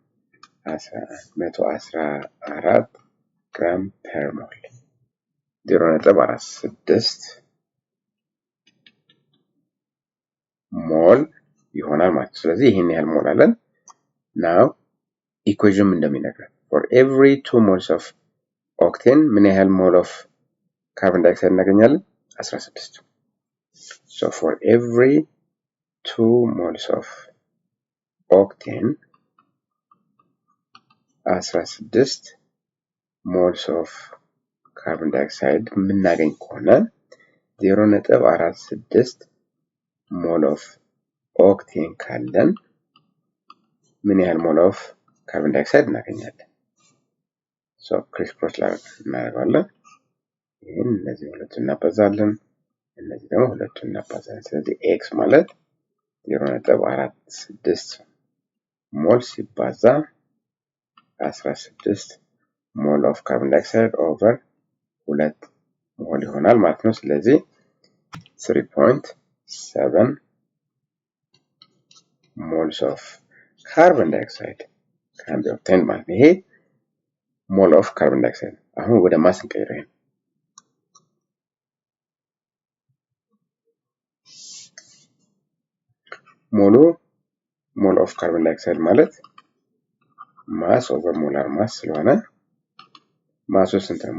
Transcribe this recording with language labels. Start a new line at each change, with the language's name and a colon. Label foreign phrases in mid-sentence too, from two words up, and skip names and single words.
Amharic: 114
English: gram per mole
Amharic: 0.46 ሞል ይሆናል ማለት ነው። ስለዚህ ይሄን ያህል ሞል አለን። ናው ኢኩዌሽን እንደሚነግረን
English: for every 2 moles of octane
Amharic: ምን ያህል
English: mole of carbon dioxide
Amharic: እናገኛለን? 16
English: so for every 2 moles of octane 16 moles of carbon dioxide
Amharic: የምናገኝ ከሆነ 0.46
English: mole of octane
Amharic: ካለን ምን ያህል
English: mole of carbon dioxide
Amharic: እናገኛለን? ሶ
English: criss cross
Amharic: እናደርጋለን። ይሄን እነዚህ ሁለቱን እናባዛለን፣ እነዚህ ደግሞ ሁለቱን እናባዛለን። ስለዚህ ኤክስ ማለት 0.46 ሞል ሲባዛ 16
English: mole of carbon dioxide over 2 mole
Amharic: ይሆናል ማለት ነው። ስለዚህ
English: 3.7 moles of carbon dioxide can be obtained
Amharic: ማለት ነው። ይሄ
English: mole of carbon dioxide።
Amharic: አሁን ወደ ማስ እንቀይረው።
English: mole of carbon dioxide
Amharic: ማለት
English: mass over molar mass
Amharic: ስለሆነ ማሱ ስንት ነው?